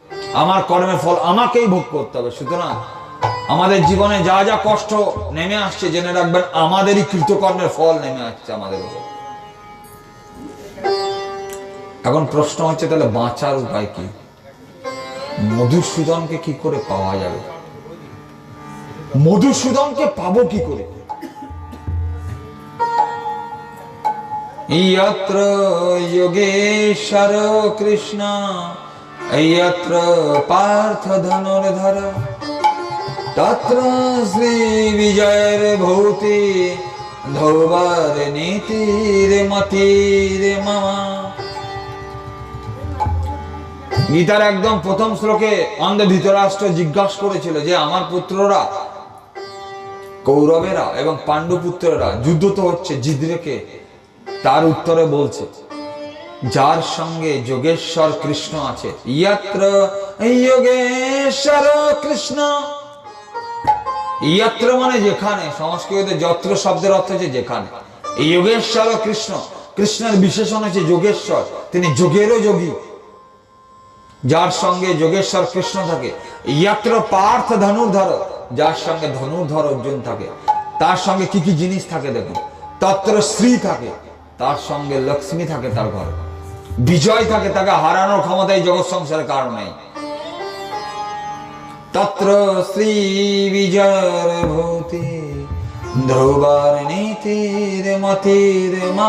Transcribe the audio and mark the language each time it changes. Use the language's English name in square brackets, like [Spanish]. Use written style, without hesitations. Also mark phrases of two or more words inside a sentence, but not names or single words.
[Bangla] আমার কর্মের ফল আমাকেই ভোগ করতে হবে। সুতরাং আমাদের জীবনে যা যা কষ্ট নেমে আসছে জেনে রাখবেন আমাদেরই কৃতকর্মের ফল নেমে আসছে আমাদের উপর। এখন প্রশ্ন হচ্ছে তাহলে বাঁচার উপায় কি? মধুসূদনকে কি করে পাওয়া যাবে? মধুসূদনকে পাবো কি করে? [Sanskrit] यत्र योगेश्वर कृष्ण यत्र पार्थ धनुर्धर तत्र श्री विजयर भूति धौवर नीतिर मतिर मम। [Bangla] গীতার একদম প্রথম শ্লোকে অন্ধ ধৃতরাষ্ট্র জিজ্ঞাসা করেছিল যে আমার পুত্ররা কৌরবেরা এবং পাণ্ডু পুত্ররা যুদ্ধ তো হচ্ছে, জিতবে কে? তার উত্তরে বলছে যার সঙ্গে যোগেশ্বর কৃষ্ণ আছে। [Sanskrit] यत्र योगेश्वर কৃষ্ণ, [Bangla] यत्र মানে যেখানে, সংস্কৃতে যত্র শব্দের অর্থ হচ্ছে যেখানে। এই যোগেশ্বর কৃষ্ণ, কৃষ্ণের বিশেষণ হচ্ছে যোগেশ্বর, তিনি যোগেরও যোগী। যার সঙ্গে যোগেশ্বর কৃষ্ণ থাকে। [Sanskrit] यत्र पार्थ धनुर्धर, [Bangla] যার সঙ্গে ধনুর্ধর অর্জুন থাকে। তার সঙ্গে কি কি জিনিস থাকে দেখুন, [Sanskrit] তত্র শ্রী [Bangla] থাকে, তার সঙ্গে লক্ষ্মী থাকে, তার ঘরে বিজয় থাকে, তাকে হারানোর ক্ষমতা এই জগৎ সংসারের কারণ নেই। [Sanskrit] তত্র শ্রী বিজয় ভূতি ধ্রুবার নীতির মতির মম।